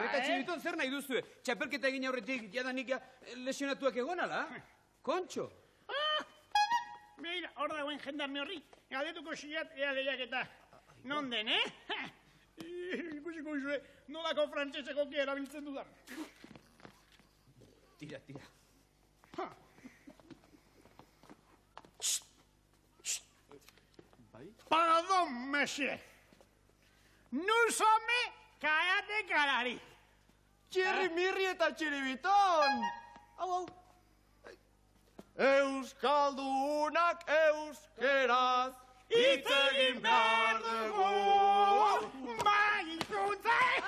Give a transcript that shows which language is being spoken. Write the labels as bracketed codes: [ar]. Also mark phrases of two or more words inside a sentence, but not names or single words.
[eu] Eta txiriton zer nahi duzue? Txapelketa egin aurretik jadanik lesionatuak egon ala? Kontxo? Mira, hor dagoen jendame horri, galdetuko zilat ea lehiak eta non den, Ikusiko izue, nolako frantzeseko erabiltzen dudan. Tira. [fr] Pardon, monsieur. Nous sommes karatekalari. [eu] Txirri mirri eta txiribiton! Hau. Euskaldunak euskeraz hitz egin behar dugu. Bai, ikuntza!